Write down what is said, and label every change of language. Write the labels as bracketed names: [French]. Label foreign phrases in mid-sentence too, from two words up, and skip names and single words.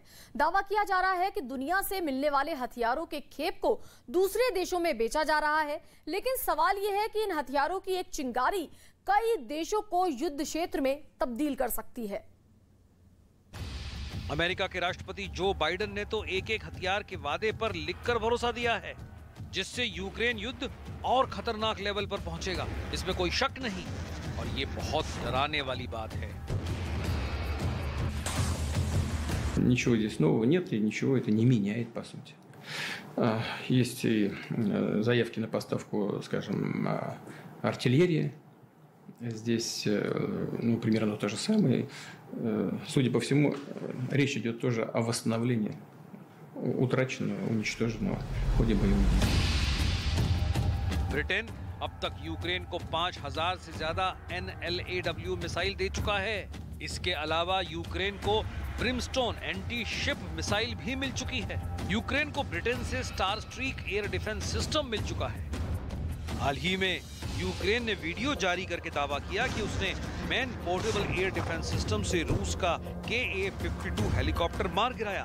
[Hindi] दावा किया जा रहा है कि दुनिया से मिलने वाले हथियारों के खेप को दूसरे देशों में बेचा जा रहा है, लेकिन सवाल यह है कि इन हथियारों की एक चिंगारी कई देशों को युद्ध क्षेत्र में तब्दील कर सकती है। अमेरिका के राष्ट्रपति जो बाइडेन ने तो एक हथियार के वादे पर लिखकर भरोसा दिया है, जिससे यूक्रेन युद्ध और खतरनाक लेवल पर पहुंचेगा, इसमें कोई शक नहीं। और ये बहुत डराने वाली बात है। [Russian] Ничего здесь нового нет и ничего это не меняет, по сути. Есть и заявки на поставку, скажем, артиллерии. Здесь, ну, примерно то же самое. Судя по всему, речь идет тоже о восстановлении утраченного, уничтоженного в ходе боевых действий. [Hindi] ब्रिटेन अब तक यूक्रेन को 5000 से ज्यादा NLAW मिसाइल दे चुका है। इसके अलावा यूक्रेन को ब्रिमस्टोन [English] anti ship missile [Hindi] भी मिल चुकी है। यूक्रेन को ब्रिटेन से स्टार स्ट्रीक [English] air defense system [Hindi] मिल चुका है। हाल ही में यूक्रेन ने वीडियो जारी करके दावा किया कि उसने [English] man portable air defense system [Hindi] से रूस का KA-52 हेलीकॉप्टर मार गिराया।